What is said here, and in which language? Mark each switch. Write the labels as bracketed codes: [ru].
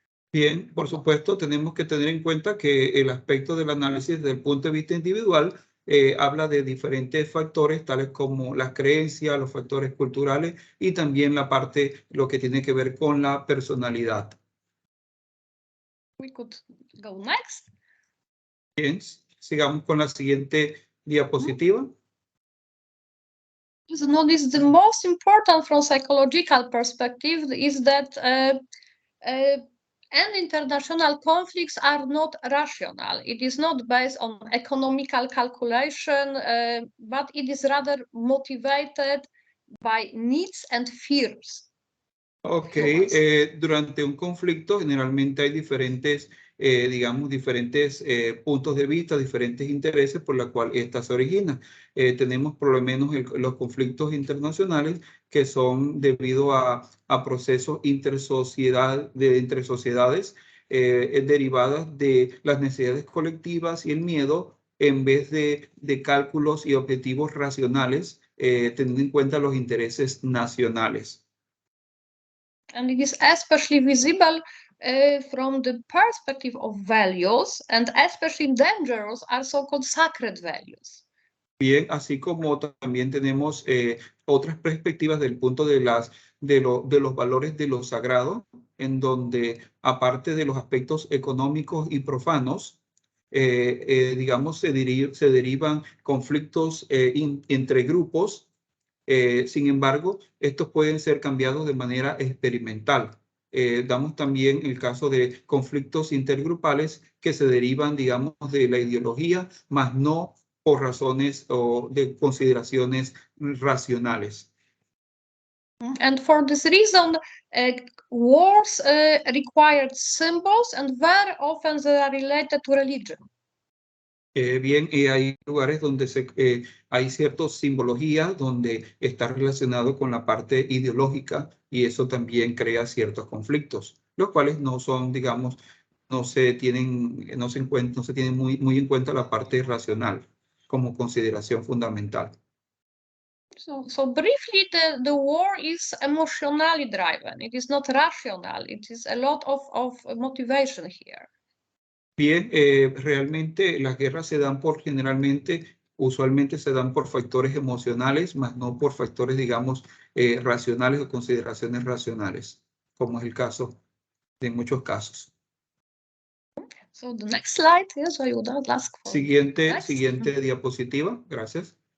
[es] Bien, por supuesto, tenemos que tener en cuenta que el aspecto del análisis desde el punto de vista individual habla de diferentes factores, tales como las creencias, los factores culturales y también la parte, lo que tiene que ver con la personalidad. [en] We could go next. [es] Bien, sigamos con la siguiente diapositiva. [en] So what is the most important from psychological perspective is that and international conflicts are not rational. It is not based on economical calculation, but it is rather motivated by needs and fears. [es] Durante un conflicto generalmente hay diferentes, diferentes puntos de vista, diferentes intereses por la cual esta se origina. Tenemos por lo menos los conflictos internacionales que son debido a procesos entre sociedades derivadas de las necesidades colectivas y el miedo en vez de cálculos y objetivos racionales, teniendo en cuenta los intereses nacionales. [en] And it is especially visible from the perspective of values, and especially dangerous are so-called sacred values. [es] Bien, así como también tenemos otras perspectivas del punto de los valores de lo sagrado, en donde aparte de los aspectos económicos y profanos, digamos, se derivan conflictos entre grupos. Sin embargo, estos pueden ser cambiados de manera experimental. Damos también el caso de conflictos intergrupales que se derivan, digamos, de la ideología, más no por razones o de consideraciones racionales. [en] And for this reason, wars required symbols, and very often they are related to religion. [es] Bien, hay lugares donde hay ciertas simbologías donde está relacionado con la parte ideológica y eso también crea ciertos conflictos, los cuales no son, digamos, no se tienen muy en cuenta la parte racional como consideración fundamental. [en] So briefly, the war is emotionally driven. It is not rational. It is a lot of motivation here. [es] Bien, realmente las guerras se dan usualmente se dan por factores emocionales, más no por factores, digamos, racionales o consideraciones racionales, como es el caso de muchos casos. [en] So the next slide, yes, I would ask for [es] Siguiente diapositiva, gracias.